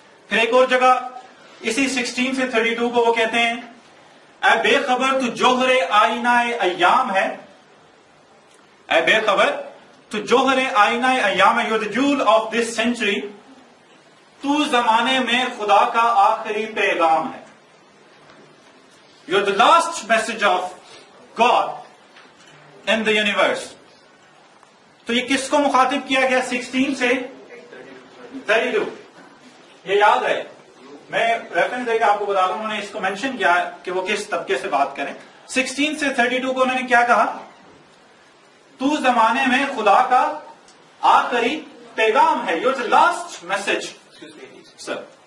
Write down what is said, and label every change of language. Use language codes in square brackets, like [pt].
[ur] پھر ایک اور جگہ اسی 16 سے 32 کو وہ کہتے ہیں اے بے خبر تو جوہر آئینہ ایام ہے, اے بے خبر تو جوہر آئینہ ایام ہے, [en] you are the jewel of this century, [ur] تو زمانے میں خدا کا آخری پیغام ہے. [en] You are the last message of God in the universe. [ur] تو یہ کس کو مخاطب کیا گیا 16 سے 32؟ یہ یاد ہے, میں ریفرنس دے کے آپ کو بتا دوں, انہوں نے اس کو مینشن کیا کہ وہ کس طبقے سے بات کریں. 16 سے 32 کو انہوں نے کیا کہا؟ تو زمانے میں خدا کا آخری پیغام ہے. [en] Your last message sir.